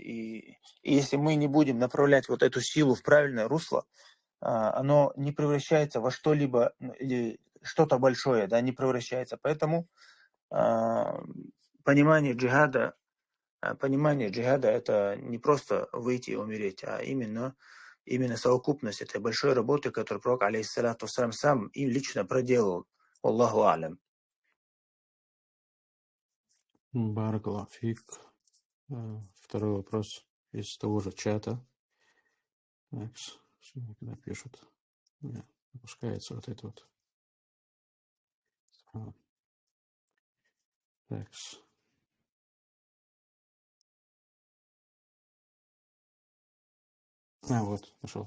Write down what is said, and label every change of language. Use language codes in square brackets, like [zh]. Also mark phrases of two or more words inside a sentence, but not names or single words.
[ru] И если мы не будем направлять вот эту силу в правильное русло, оно не превращается во что-либо, или что-то большое, да, не превращается. Поэтому понимание джихада это не просто выйти и умереть, а именно совокупность этой большой работы, которую пророк, [ar] عليه الصلاة والسلام, [ru] сам и лично проделал. [ar] الله أعلم. بارك الله فيك. [ru] Второй вопрос из того же чата. Так, когда пишут, опускается вот это вот. Так. Вот, нашел.